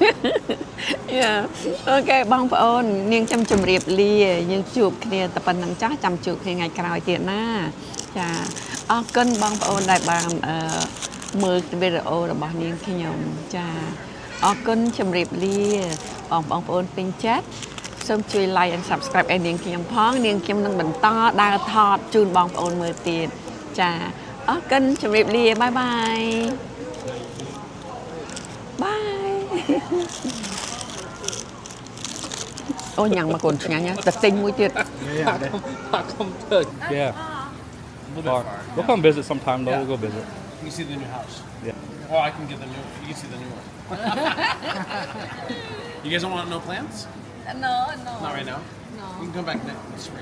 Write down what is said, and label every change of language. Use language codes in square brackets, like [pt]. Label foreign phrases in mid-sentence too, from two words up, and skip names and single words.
[km] អូខេបងប្អូននាងខ្ញុំជម្រាបលាយើងជួបគ្នាតែប៉ុណ្្នឹងចាស់ចាំជួបគ្នាថ្ងៃក្រោយទៀត ណាចាអរគុណបងប្អូនដែលបានមើលវីដេអូរបស់នាងខ្ញុំចាអរគុណជម្រាបលាបងប្អូនពេញចិត្តសូមជួយ [en] like and subscribe [km] ឲ្យនាងខ្ញុំផងនាងខ្ញុំនឹងបន្តដើរថតជូនបងប្អូនមើលទៀតចាអរគុណជម្រាបលាបាយបាយអូញ៉ាំមកកូនឆ្ងាញ់ណាតែទិញមួយទៀត [en] How come third? Yeah. We'll come visit sometime though. We'll go visit. You can see the new house. Yeah. Or I can get the new. You can see the new one. You guys don't want no plants? No. Not right now. No. You can come back next spring.